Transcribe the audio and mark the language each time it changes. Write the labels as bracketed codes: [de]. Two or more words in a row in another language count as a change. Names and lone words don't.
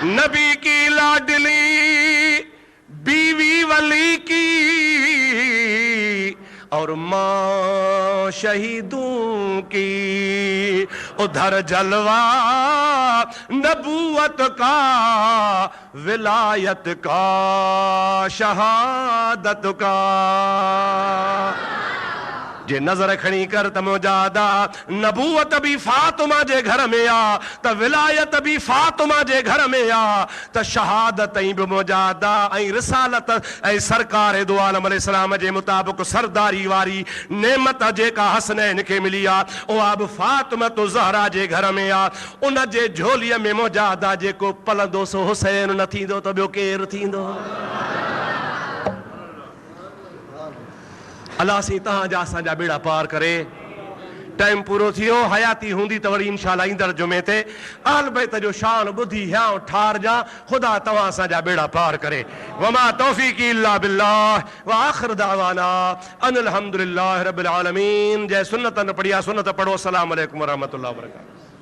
[ur] نبی کی لاڈلی بیوی ولی کی اور ماں شہیدوں کی. ادھر جلوہ نبوت کا، ولایت کا، شہادت کا. [sd] जे नज़र खणी कर त मुजादा नबूवत भी फातिमा जे घर में आ, त विलायत भी फातिमा जे घर में आ, त शहादत भी मुजादा ऐं रिसालत ऐं सरकार दो आलम अलैहिस्सलाम जे मुताबिक़ सरदारी वारी नेमत जेका हसनैन खे मिली आ उहा बि फातिमा तो ज़हरा जे घर में आ। उन जे झोलीअ में मुजादा जेको पलंदो सो हुसैन न थींदो त ॿियो केरु थींदो। अल्लाह सी तव्हांजा असांजा बेड़ा पार करे। टाइम पूरो थियो, हयाती हूंदी त वरी इंशाअल्लाह ईंदड़ जुमे ते अहल बैत जो शान ॿुधी हियां ठार जा। ख़ुदा तव्हां असांजा बेड़ा पार करे। [ar] وما توفيقي إلا بالله وآخر دعوانا أن الحمد لله رب العالمين. [sd] जय सुन्नत न पढ़िया सुन्नत पढ़ो। [ar] السلام عليكم ورحمة الله وبركاته.